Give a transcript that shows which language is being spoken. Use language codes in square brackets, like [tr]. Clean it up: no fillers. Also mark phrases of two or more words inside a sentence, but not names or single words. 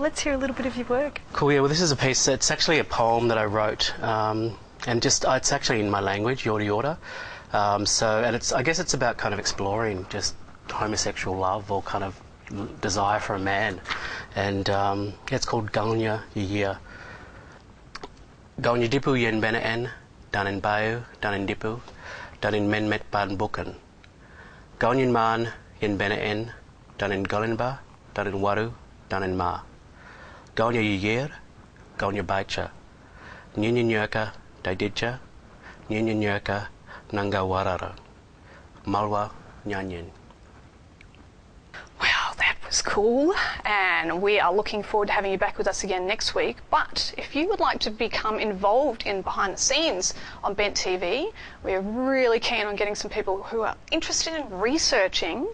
[en] Let's hear a little bit of your work. Cool, yeah. Well, this is a piece, it's actually a poem that I wrote, and just, it's actually in my language, Yorta Yorta. And I guess it's about kind of exploring just homosexual love or kind of desire for a man, and it's called Galnya Yia. [xyy] Galnya Dipu Yen Benaan, Danin Bayu, Danin Dipu, Danin Menmet Ban Bukan. Galnyan Man Yen Benaan, Danin Galinba, Danin Waru, Danin Ma. Galnya Yir, Galnya Baicha. Nyanyan Yerka, Daididja, Nyanyan Yerka, Nanga Warara. Malwa Nyanyan. [en] Was cool, and we are looking forward to having you back with us again next week. But if you would like to become involved in behind the scenes on Bent TV, we're really keen on getting some people who are interested in researching.